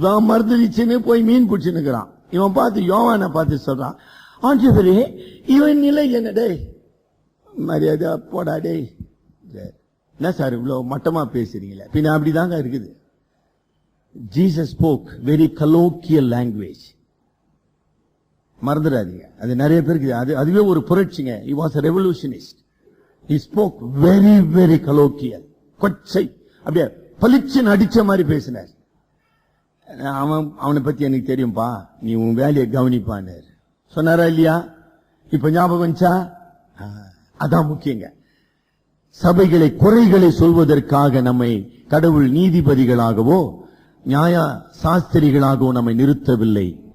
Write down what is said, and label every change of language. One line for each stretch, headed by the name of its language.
Tamil: மருந்துச்சுன்னு போய் மீன் பிடிச்சுன்னுக்கிறான். இவன் பார்த்து யோவானை பார்த்து சொல்றான், ஆண்டவரே இவன் நிலை என்னடே, மரியாதை போடாடே, என்ன சார் இவ்வளவு மட்டமா பேசுறீங்களே? பின்ன அப்படிதாங்க இருக்குது. Jesus spoke very colloquial language. மறந்துடாதீங்க, அது நிறைய பேருக்கு அதுவே ஒரு புரட்சிங்க.
English: he was a revolutionist. he spoke very very colloquial.
Tamil: கொச்சை, அப்படியே பளிச்சுன்னு அடிச்ச மாதிரி பேசினார். அவனை பத்தி எனக்கு தெரியும்பா, நீ உன் வேலையை கவனிப்பான்னு சொன்னாரா இல்லையா? இப்ப ஞாபகம் வந்துச்சா? அதான் முக்கியங்க. சபைகளை குறைகளை சொல்வதற்காக நம்மை கடவுள் நீதிபதிகளாகவோ நியாய சாஸ்திரிகளாகவோ நம்மை நிறுத்தவில்லை.